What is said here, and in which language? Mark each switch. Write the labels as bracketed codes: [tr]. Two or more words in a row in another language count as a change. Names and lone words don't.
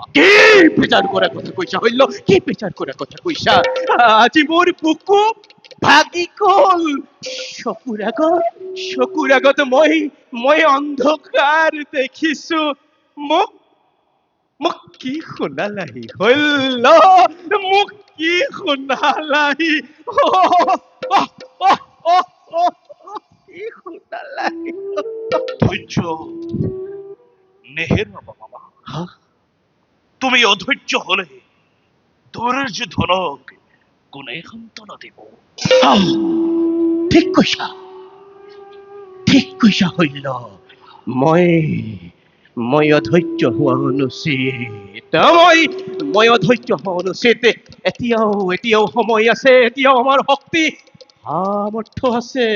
[as] কি বেজাৰ কৰা কথা কৈছা হল্য কি বেজাৰ কৰা কথা কৈছা আজি মোৰ বুকু ভাগি কল চকুৰ আগত মই অন্ধকাৰ দেখিছো। মোক মোক কি শুনালাহি হল, মোক কি শুনালাহি, কি শুনালাহি। ধৈর্য নেহেরাবা বাবা। তুমি অধৈর্য হলে ধৈর্য ধনক কোনে সন্তান দিব। ঠিক কৈছা হইল। মই অধৈৰ্য হোৱা অনুচিত, মই অধৈৰ্য হোৱা অনুচিত। এতিয়াও সময় আছে, এতিয়াও আমাৰ শক্তি সামৰ্থ্য আছে।